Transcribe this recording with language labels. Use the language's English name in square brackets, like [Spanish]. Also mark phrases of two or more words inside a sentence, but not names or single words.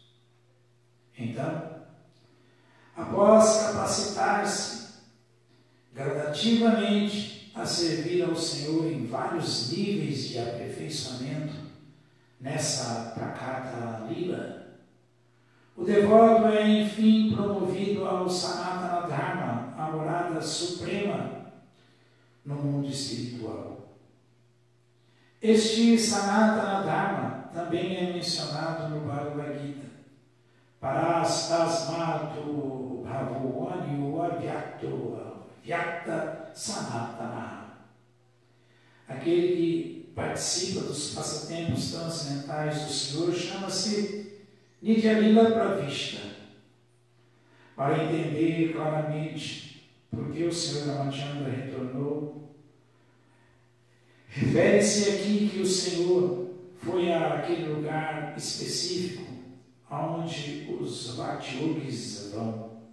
[Portuguese] Então, após capacitar-se gradativamente a servir ao Senhor em vários níveis de aperfeiçoamento nessa [Sanskrit] Prakata Lila, [Portuguese] o devoto é enfim promovido ao [Sanskrit] Sanatana Dharma, [Portuguese] a morada suprema no mundo espiritual. Este [Sanskrit] Sanatana Dharma [Portuguese] também é mencionado no Bhagavad Gita. [Sanskrit] Parastasmatu bhavanyu avyakto avyakta sanatana. [Portuguese] Aquele que participa dos passatempos transcendentais do Senhor chama-se [Sanskrit] Nitya-lila Pravishta. [Portuguese] Para entender claramente por que o Senhor Ramachandra retornou, refere-se aqui que o Senhor foi àquele lugar específico onde os Bhakti-yogis vão.